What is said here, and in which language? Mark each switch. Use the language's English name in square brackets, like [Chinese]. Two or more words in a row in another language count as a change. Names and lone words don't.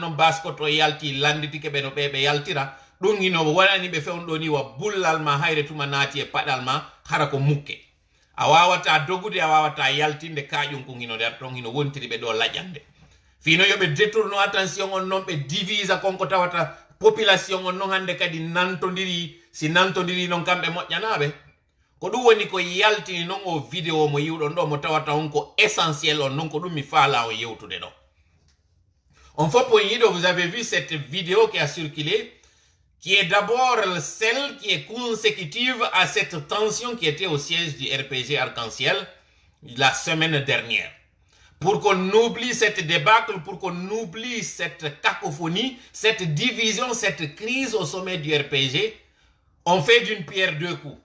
[Fula] noon baskoto yalti landitike ɓe no ɓe yaltira ɗum hino waɗani ɓe fewnɗo ni wa bullal ma hayre tuma naati e paɗal ma hara ko mukke a wawata dogude a wawata yaltinde kaƴum kon hino nder ton hino wontiri ɓe ɗo laƴande fino yoɓe détourno attention on noon ɓe divise konko tawata population on noon hande kadi nantodiri si nantodiri noon kamɓe moƴƴanaɓe ko ɗum woni ko yaltini noon o vidéo mo yiwɗon ɗo mo tawata on ko essentiel on noon ko ɗum mi faala o yewtude ɗo on fof on yiɗo [French] vous avez vu cette vidéo qui a circulé qui est d'abord celle qui est consécutive à cette tension qui était au siège du RPG Arc-en-Ciel la semaine dernière. Pour qu'on oublie cette débâcle, pour qu'on oublie cette cacophonie, cette division, cette crise au sommet du RPG, on fait d'une pierre deux coups.